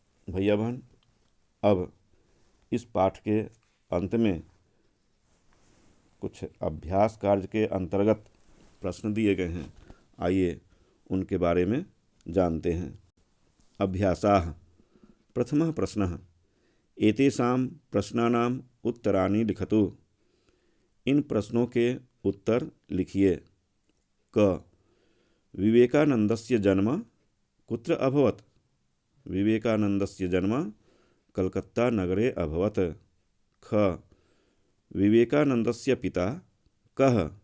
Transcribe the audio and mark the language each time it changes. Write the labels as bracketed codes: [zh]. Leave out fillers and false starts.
[hi] भैया बहन, अब इस पाठ के अंत में कुछ अभ्यास कार्य के अंतर्गत प्रश्न दिए गए हैं। आइए उनके बारे में जानते हैं। [sa] अभ्यासाः। प्रथमः प्रश्नः। एतेषां प्रश्नानाम् उत्तराणि लिखतु। [hi] इन प्रश्नों के उत्तर लिखिए। [sa] क. विवेकानंदस्य जन्म कुत्र अभवत्? विवेकानंदस्य जन्म कलकत्ता नगरे अभवत्। ख. विवेकानंदस्य पिता कः?